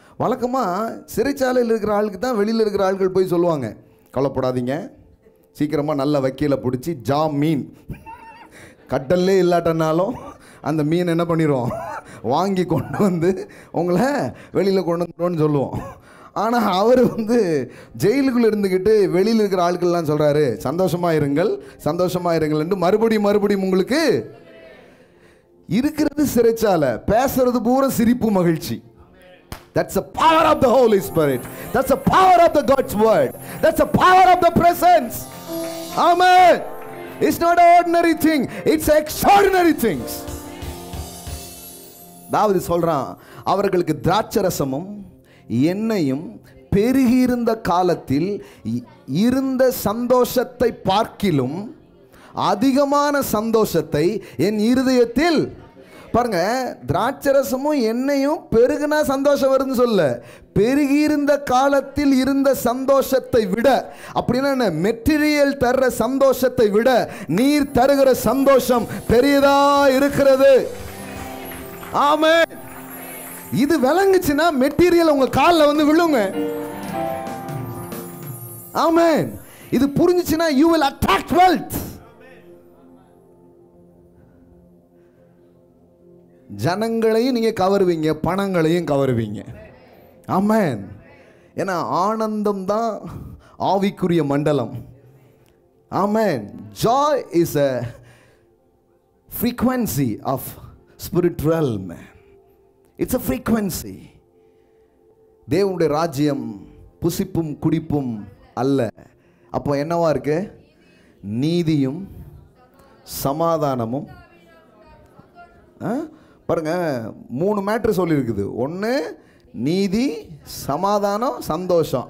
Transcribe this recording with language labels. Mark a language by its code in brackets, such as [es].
[ta] வழக்கமாக சிறைச்சாலையில் இருக்கிற ஆளுக்கு தான் வெளியில் இருக்கிற ஆட்கள் போய் சொல்லுவாங்க, கவலைப்படாதீங்க, சீக்கிரமாக நல்ல வக்கீலை பிடிச்சி மீன் கட்டல்லே இல்லாட்டனாலும் அந்த மீன் என்ன பண்ணிடுவோம், வாங்கி கொண்டு வந்து உங்களை வெளியில் கொண்டு வந்துடுவோன்னு சொல்லுவோம். ஆனால் அவர் ஜெயிலுக்குள்ளே இருந்துக்கிட்டு வெளியில் இருக்கிற ஆட்கள்லாம் சொல்கிறாரு, சந்தோஷமாக இருங்கள், சந்தோஷமாக இருங்கள் என்று மறுபடியும் உங்களுக்கு இருக்கிறது சிறைச்சாலை, பேசுறது பூரா சிரிப்பு மகிழ்ச்சி. [en] That's the power of the Holy Spirit. That's the power of the God's word. That's the power of the presence. Amen. It's not an ordinary thing. It's extraordinary things. [ta] தாவீது சொல்றான், அவர்களுக்கு திராட்சரசமும் எண்ணெயும் பெருகியிருந்த காலத்தில் இருந்த சந்தோஷத்தை பார்க்கிலும் அதிகமான சந்தோஷத்தை என் இருதயத்தில். பாருங்க, திராட்சரசமும் எண்ணெயும் பெருகுனா சந்தோஷம் வருதுன்னு சொல்ல, பெருகியிருந்த காலத்தில் இருந்த சந்தோஷத்தை விட, அப்படின்னா என்ன, மெட்டீரியல் தர்ற சந்தோஷத்தை விட நீர் தருகிற சந்தோஷம் பெரியதா இருக்கிறது. ஆமென். இது விளங்குச்சுன்னா மெட்டீரியல் உங்க காலில் விழுங்க. ஆமென். இது புரிஞ்சுச்சுன்னா [en] you will attract wealth. [ta] ஜனங்களையும் நீங்க கவருவீங்க, பணங்களையும் கவருவீங்க. ஆமென். ஏன்னா ஆனந்தம் தான் ஆவிக்குரிய மண்டலம். ஆமென். [en] Joy is a frequency of spirit realm. It's a frequency. [ta] தேவனுடைய ராஜ்யம் புசிப்பும் குடிப்பும் அல்ல. அப்போ என்னவா இருக்கு? நீதியும் சமாதானமும். பாருங்க, 3 மேட்ரு சொல்லியிருக்குது. ஒன்று நீதி, சமாதானம், சந்தோஷம்.